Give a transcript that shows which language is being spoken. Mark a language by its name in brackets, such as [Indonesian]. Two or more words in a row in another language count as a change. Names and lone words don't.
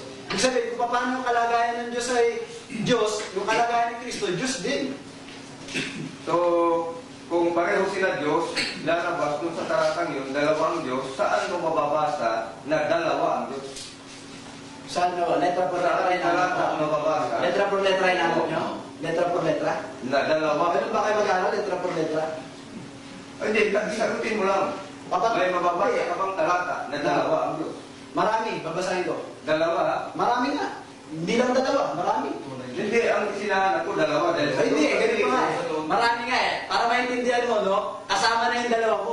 [Filipino] Ibig sabihin, kung paano yung kalagayan ng Diyos ay Diyos, yung kalagayan ni Kristo, Diyos din. So, kung pareho sila Diyos, lalabas dun sa talatang yun, dalawang Diyos, saan mo mababasa na dalawa ang Diyos? Saan no? [Spanish] Letra por letra [Filipino] Saan talata ang mababasa [Spanish] Letra por letra [Filipino] inabot nyo? [Spanish] Letra por letra? [Filipino] na dalawa? Ganun ba kayo mag-aaral? [Spanish] Letra por letra? [Filipino] Hindi, sagutin mo lang. May mababasa ka bang talata na dalawa ang Diyos? Marami, babasahin ko. Dalawa, ha? Marami nga. Hindi lang dalawa, marami. Hindi, ang sinahanap ko dalawa dahil sa Hindi, ganito nga eh. Marami nga eh. Para maintindihan mo, no? Kasama na yung dalawa mo.